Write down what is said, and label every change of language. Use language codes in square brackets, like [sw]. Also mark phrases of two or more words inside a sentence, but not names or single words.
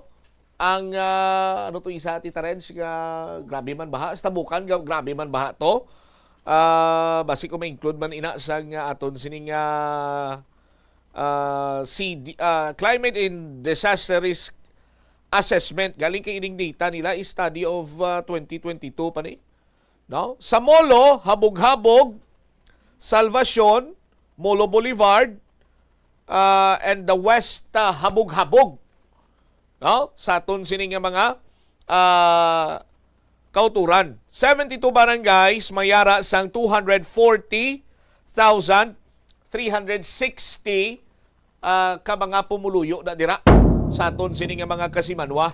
[hil] Ang ano to isa Tita Reds grabe man baha sa Tabukan, grabe man baha to. Basi ko ma-include man ina sa aton sining [en] Climate and Disaster Risk Assessment [hil] galing kay ining data nila is [en] study of 2022 [hil] pa ni. No? Sa Molo, Habog-Habog, Salvacion, Molo Boulevard, [en] and the West Habog-Habog. [hil] No? Sa aton sining mga kauturan. 72 barangays mayara sang 240,360 ka mga pumuluyo na dira sa aton sining mga kasimanwa.